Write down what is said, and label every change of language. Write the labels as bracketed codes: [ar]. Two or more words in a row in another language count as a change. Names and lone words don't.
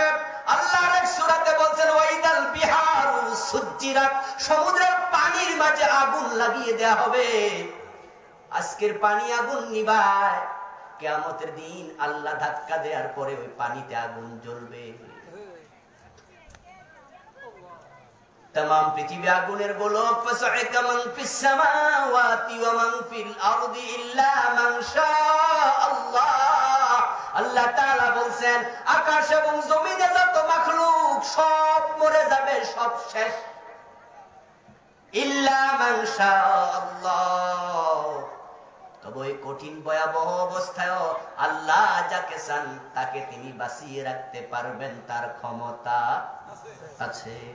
[bn] আল্লাহর এক সূরাতে বলছেন [ar] وإذا البحار سجرت, [bn] সমুদ্রের পানির মাঝে আগুন লাগিয়ে দেয়া হবে। আজকের পানি আগুন নিভায়, কিয়ামতের দিন আল্লাহ ধাক্কা দেওয়ার পরে ওই পানিতে আগুন জ্বলবে। তমাম পৃথিবী আগুনের গোলক [ar] فصعق من في السماوات ومن في الأرض إلا من شاء الله. [bn] আল্লাহ তাআলা বলেন আকাশ এবং জমিনে যত মাখলুক সব মরে যাবে, সব শেষ, [ar] إلا من شاء الله. [bn] তবে এই কঠিন ভয়াবহ অবস্থায় আল্লাহ যাকে চান তাকে তিনি বাঁচিয়ে রাখতে পারবেন, তার ক্ষমতা আছে।